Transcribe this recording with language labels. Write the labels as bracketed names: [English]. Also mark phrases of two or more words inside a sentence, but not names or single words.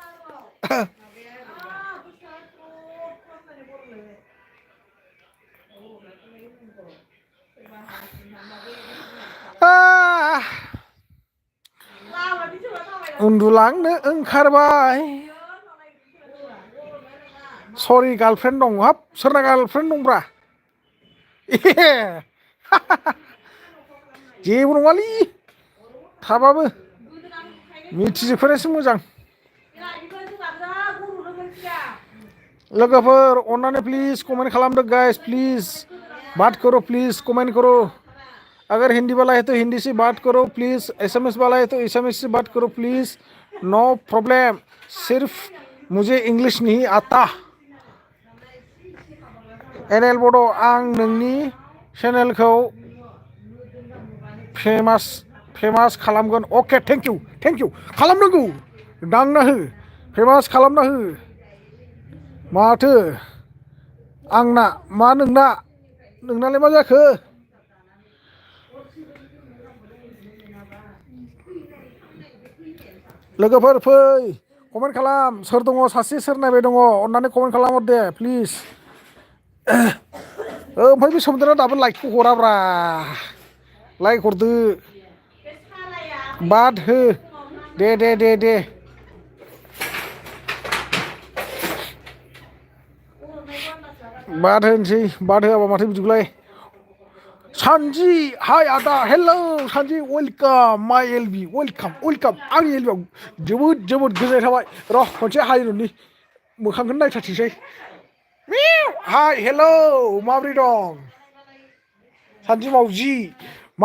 [Bodo] उन्दुलांनो ओंखारबाय सरि गार्लफ्रेन्ड दं हाब सोरना गार्लफ्रेन्ड दंब्रा जेबो नङालै थाबाबो मिथिजोबखानायसो मोजां लोगोफोर अन्नानै प्लिज कमेन्ट खालामदो गाइस [Hindi] प्लिज बात करो प्लीज कमेंट करो अगर हिंदी वाला है तो हिंदी से बात करो प्लीज एसएमएस वाला है तो एसएमएस से बात करो प्लीज [English] no problem [Hindi] सिर्फ मुझे इंग्लिश नहीं आता [Bodo] एनएल बड' आं नोंनि चेनेलखौ फेमास खालामगोन अके [English] thank you [Bodo] खालामनांगौ दांना हो फेमास खालामना हो माथो आंना मा नोंनालाय मा जाखो लोगोफोर फै कमेन्ट खालाम सोर दङ सासे सोर नायबाय दङ अन्नानै कमेन्ट खालामहर दे प्लिज ओमफ्राय बे सोमदोना दाबो लाइकखौ हराब्रा लाइक हरदो बाद हो दे बाद होनोसै बाद होआबा माथो बिदिखौलाय सानजि हाय आदा हेलौ सानजि [English] welcome my LB [Bodo] वेलकाम आंनि एलबियाव जोबोद गोजोननाय थाबाय र' खनसे हाय न'नि मोखांखौनो नायथारथोंसै हाय हेलौ माब्रै दं सानजि मावजि मा